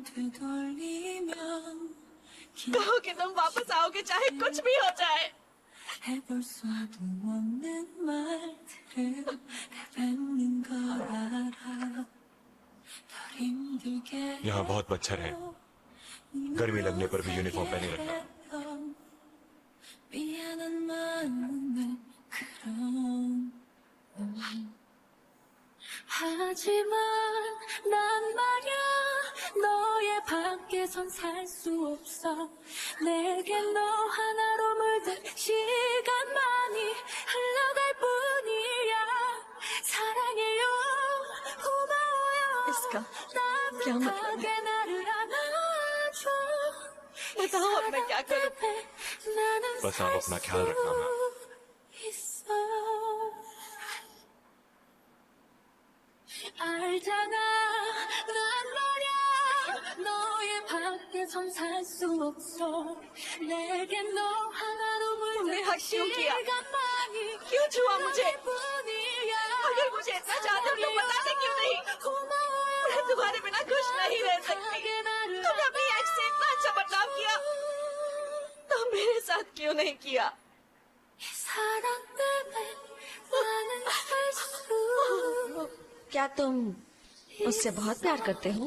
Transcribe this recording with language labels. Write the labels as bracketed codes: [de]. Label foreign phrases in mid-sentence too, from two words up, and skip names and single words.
[hi] कहो कि तुम वापस आओगे चाहे कुछ भी हो जाए। यहाँ बहुत मच्छर है। गर्मी लगने पर भी यूनिफॉर्म पहने रखना। [ko] 하지만 난 말야 너의 밖에선 살 수 없어 내게 너 하나로 물든 시간만이 흘러갈 뿐이야 사랑해요 고마워요 따뜻하게 나를 안아줘 [hi] बताओ अब मैं क्या करूं? बस आप अपना ख्याल रखना ना। [ko] 알잖아 난 말야 너의 밖에선 살 수 없어 내겐 너 하나로 물든 시간만이 [hi] क्यों छुआ मुझे? [ko] 뿐이야 [hi] अगर मुझे इतना चाहते हो तो बता दे क्यों नहीं? मैं तुम्हारे बिना खुश नहीं रह सकती। तुमने अपनी एक्स से इतना अच्छा बर्ताव किया, तो मेरे साथ क्यों नहीं किया? क्या तुम उससे बहुत प्यार करते हो?